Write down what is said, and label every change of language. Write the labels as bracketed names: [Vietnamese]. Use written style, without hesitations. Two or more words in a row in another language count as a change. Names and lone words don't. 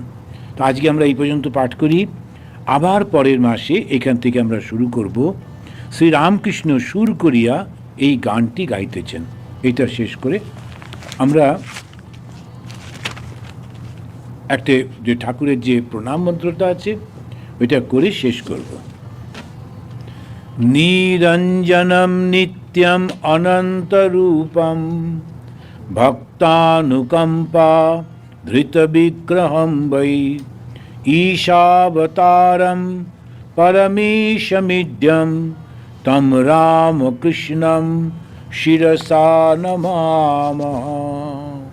[Bangla] তো আজকে আমরা এই পর্যন্ত পাঠ করি, আবার পরের মাসে এখান থেকে আমরা শুরু করব। শ্রীরামকৃষ্ণ সুর করিয়া এই গানটি গাইতেছেন। এটা শেষ করে আমরা একটা যে ঠাকুরের যে প্রণাম মন্ত্রটা আছে ওইটা করে শেষ করব। [Sanskrit] নিরঞ্জনম নিত্যম অনন্তরূপম ভক্তানুকম্পা ধৃত বিগ্রহম বৈ ঈশাবতারম পরমেশমিদ্যম তম রামকৃষ্ণম শিরসা নমামঃ।